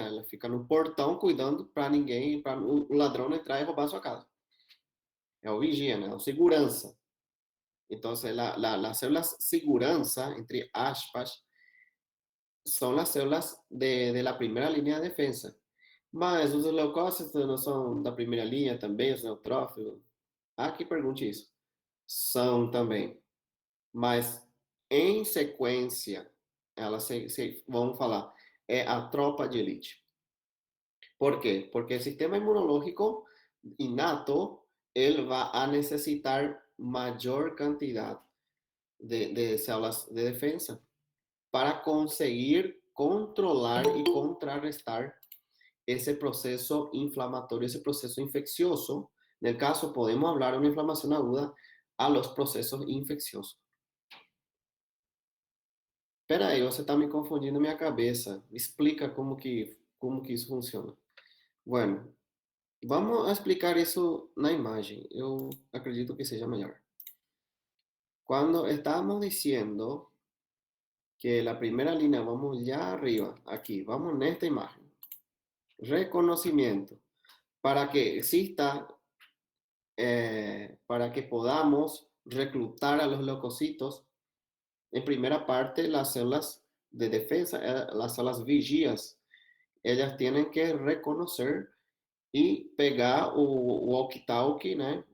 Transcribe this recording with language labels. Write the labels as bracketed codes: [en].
[pt] Ela fica no portão cuidando para ninguém, para o ladrão entrar e roubar a sua casa. É o vigia, né? É o segurança. [es] Então, las células segurança, [pt] entre aspas, [es] son las células de la primera línea de defensa. [pt] Mas os leucócitos não são da primeira linha também, os neutrófilos? Ah, que pergunte isso. São também. Mas, em sequência, elas vamos falar, é a tropa de elite. [es] ¿Por qué? Porque el sistema inmunológico innato, él va a necesitar mayor cantidad de células de defensa para conseguir controlar y contrarrestar ese proceso inflamatorio, ese proceso infeccioso. En el caso, podemos hablar de una inflamación aguda a los procesos infecciosos. [pt] Espera aí, você está me confundindo minha cabeça. Explica como que isso funciona. [es] Bueno, vamos a explicar eso na imagen. [pt] Yo acredito que seja melhor. [es] Cuando estábamos diciendo que la primera línea, vamos ya arriba, aquí, vamos en esta imagen. Reconocimiento. Para que exista, para que podamos reclutar a los leucocitos, en primera parte, las células de defensa, las células vigías, ellas tienen que reconocer [pt] e pegar o walkie-talkie, né?